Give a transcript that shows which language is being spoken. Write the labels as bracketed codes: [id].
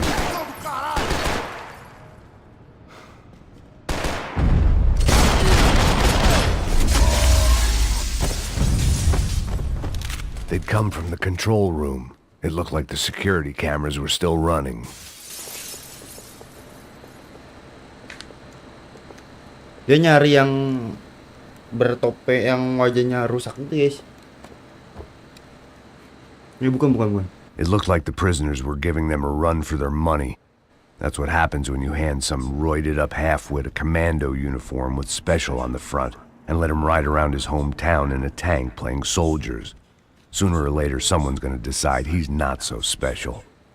[pt] Do caralho! [en] They'd come from the control room. It looked like the security cameras were still running. [id] Dia nyari yang bertope yang wajahnya rusak itu, guys. Ini bukan. [en] It looked like the prisoners were giving them a run for their money. That's what happens when you hand some roided up halfwit a commando uniform with special on the front and let him ride around his hometown in a tank playing soldiers. Sooner or later, someone's gonna decide he's not so special.